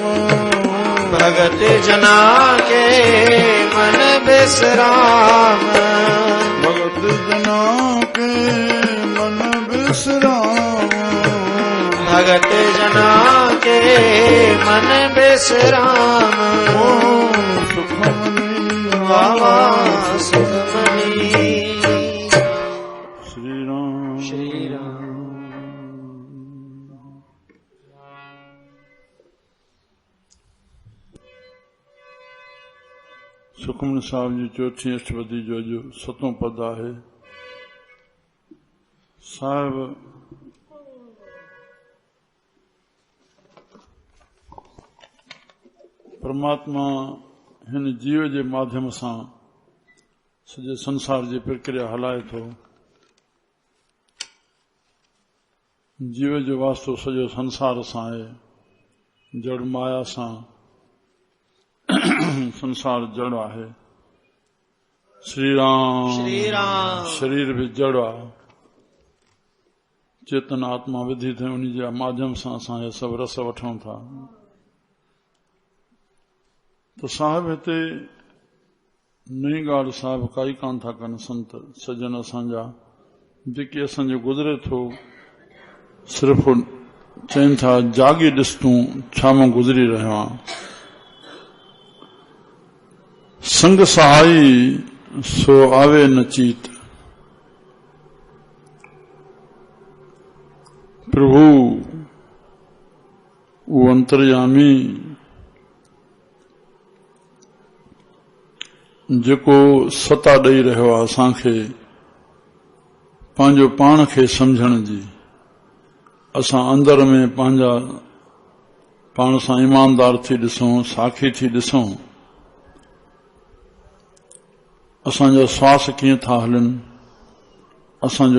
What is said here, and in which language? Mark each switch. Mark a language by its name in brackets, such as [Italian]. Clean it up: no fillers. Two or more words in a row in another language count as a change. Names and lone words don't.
[Punjabi] ਭਗਤ ਜਨਾ ਕੇ ਮਨ ਵਿਸ਼ਰਾਮ। ਭਗਤ ਜਨਾ ਕੇ ਮਨ ਵਿਸ਼ਰਾਮ। ਭਗਤ ਜਨਾ ਕੇ ਮਨ ਵਿਸ਼ਰਾਮ [Sindhi] सुखमनी वावा सुखमनी। श्री राम श्री राम। सुखमनी साहब जी चौथी अष्टपदी जो जो सतों पद है साहब परमात्मा हिन जीव जे माध्यम सां सॼे संसार जी प्रक्रिया हलाए थो। जीव जो वास्तो सॼो संसार सां आहे, जड़ माया सां संसार जड़ आहे। श्री राम। श्री राम। शरीर भी जड़ आहे, चेतन आत्मा विधि थे उन जे माध्यम सां असां हे सभु रस वठूं था। तो साहिब हिते नई ॻाल्हि साहिब काई कान था कनि संत सजन असांजा, जेके असांजो गुज़रे थो सिर्फ़ चवनि था जागी ॾिस तूं छा मां गुज़री रहियो आहियां। [Punjabi] ਸੰਗ ਸਹਾਈ ਸੋ ਆਵੇ ਨ ਚੀਤ, [Sindhi] प्रभु वो अंतर्यामी जेको सता ॾेई रहियो आहे असांखे पंहिंजो पाण खे सम्झण जी। असां अंदर में पंहिंजा पाण सां ईमानदार थी ॾिसूं, साखी थी ॾिसूं, असांजा श्वास कीअं था हलनि, असांजो